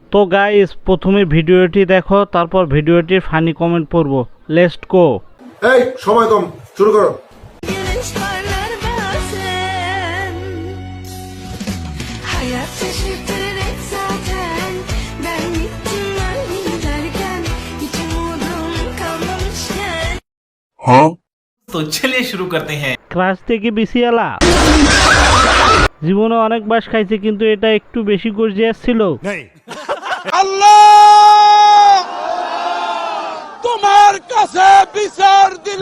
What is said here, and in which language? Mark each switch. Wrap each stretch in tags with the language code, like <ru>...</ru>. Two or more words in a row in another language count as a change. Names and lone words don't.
<bn>তো গাইস প্রথমে ভিডিওটি দেখো, তারপর ভিডিওটির</bn> <en>funny comment</en> <bn>পড়বো।</bn> <en>let's go.</en> <bn>এই সময় কম, শুরু করো।</bn> <tr>Güneş parlar bazen. Hayat şaşırtır zaten. Ben gittim öyle derken hiç umudum kalmamışken.</tr> <hi>तो चलिए शुरू करते हैं।</hi> <bn>ক্রাশ থেকে বিসিয়ালা জীবনে অনেক বাস খাইছে, কিন্তু এটা একটু বেশি গর্জিয়াস ছিল। তোমার কাছে বিচার দিল।</bn>